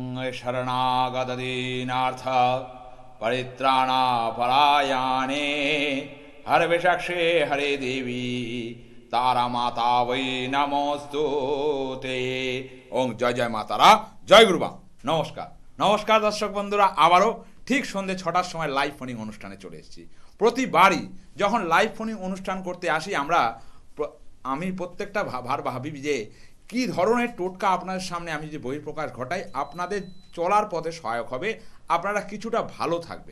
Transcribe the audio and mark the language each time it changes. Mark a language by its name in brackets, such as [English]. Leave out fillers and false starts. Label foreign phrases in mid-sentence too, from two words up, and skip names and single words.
[Sanskrit] शरणागतदीनार्थ परित्राणापरायणे हरविषक्षे हरे देवी तारा माता वै नमोस्तुते। [Bangla] ওম জয় জয় মাতারা, জয় গুরুবা। নমস্কার নমস্কার দর্শক বন্ধুরা, আবারো ঠিক सन्ধ্যে ৬টার সময় [English] live phoning [Bangla] অনুষ্ঠানে চলে এসেছি। প্রতিবারই যখন [English] live phoning [Bangla] অনুষ্ঠান করতে আসি আমি প্রত্যেকটা ভাবি যে কী ধরনের টোটকা আপনাদের সামনে আমি যে বহিঃপ্রকাশ ঘটাই আপনাদের চলার পথে সহায়ক হবে, আপনারা কিছুটা ভালো থাকবেন।